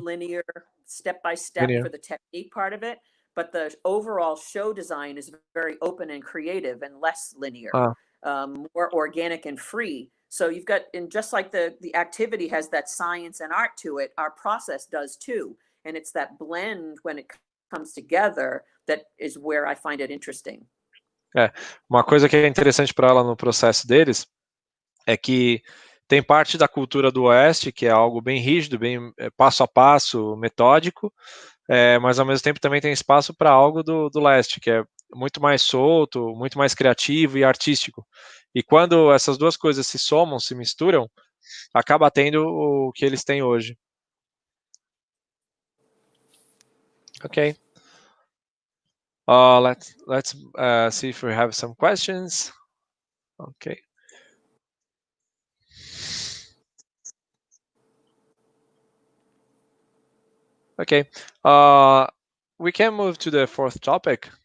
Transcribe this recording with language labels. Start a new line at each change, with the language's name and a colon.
English: very linear, step by step for the technique part of it. But the overall show design is very open and creative and less linear, more organic and free. So you've got, and just like the activity has that science and art to it, our process does too. And it's that blend when it comes together that is where I find it interesting.
Portuguese: Uma coisa que é interessante para ela no processo deles é que tem parte da cultura do Oeste, que é algo bem rígido, bem passo a passo, metódico, mas ao mesmo tempo também tem espaço para algo do Leste, que é muito mais solto, muito mais criativo e artístico. E quando essas duas coisas se somam, se misturam, acaba tendo o que eles têm hoje.
English: Okay. Let's see if we have some questions. Okay. Okay. We can move to the fourth topic.